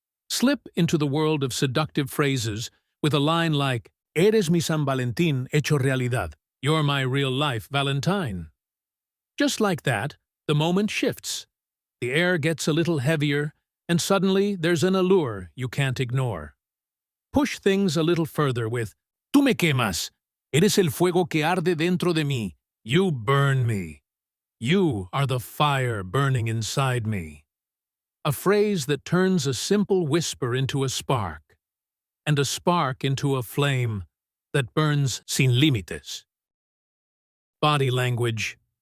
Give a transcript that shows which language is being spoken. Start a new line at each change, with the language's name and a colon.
English: Slip into the world of seductive phrases with a line like,
Spanish: Eres mi San Valentín hecho realidad.
English: You're my real-life Valentine. Just like that, the moment shifts. The air gets a little heavier, and suddenly there's an allure you can't ignore. Push things a little further with,
Spanish: Tú me quemas. Eres el fuego que arde dentro de mí.
English: You burn me. You are the fire burning inside me. A phrase that turns a simple whisper into a spark, and a spark into a flame that burns
Spanish: sin límites.
English: Body language.